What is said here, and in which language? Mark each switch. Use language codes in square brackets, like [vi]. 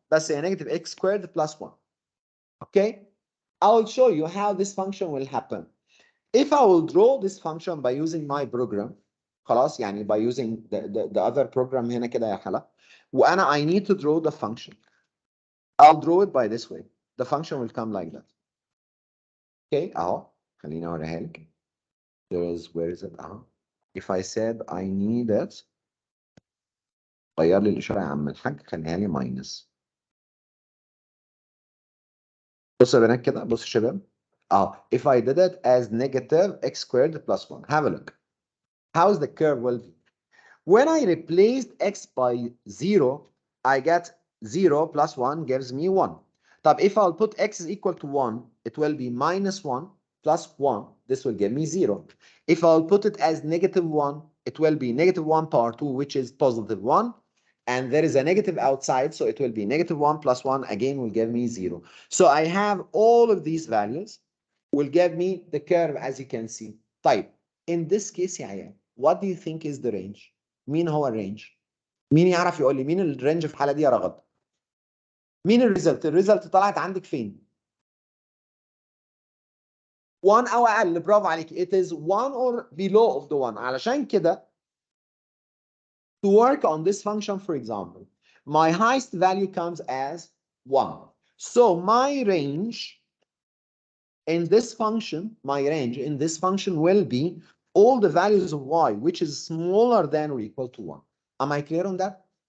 [ar] بس هي [en] negative x squared plus 1. Okay? I will show you how this function will happen. If I will draw this function by using my program, [ar] خلاص يعني [en] by using the other program [ar] هنا كده يا حلا, وأنا [en] I need to draw the function. I'll draw it by this way. The function will come like that. Okay, [ar] أهو خليني أوريها لك. [en] Where is it? [ar] أهو. [en] If I said I need it, [ar] غير لي الإشارة يا عم الحاج خليها لي minus. بصوا يا بنات كده, بصوا يا شباب. [en] If I did it as negative x squared plus 1, have a look. How's the curve will be? When I replaced x by 0, I get 0 plus 1 gives me 1. [ar] طب [en] if I'll put x is equal to 1, it will be minus 1 plus 1. This will give me 0. If I'll put it as negative 1, it will be negative 1 power 2, which is positive 1. And there is a negative outside, so it will be negative 1 plus 1, again will give me 0. So I have all of these values will give me the curve as you can see. [ar] طيب, [en] in this case [ar] يا عيال, [en] what do you think is the range? [ar] مين هو الرينج؟ مين يعرف يقول لي مين الرينج في الحالة دي يا رغد؟ مين الريزلت؟ الريزلت طلعت عندك فين؟ 1 أو أقل, برافو عليك. [en] It is 1 or below of the 1. [ar] علشان كده [en] to work on this function, for example, my highest value comes as 1. So my range in this function, will be all the values of y, which is smaller than or equal to 1. Am I clear on that?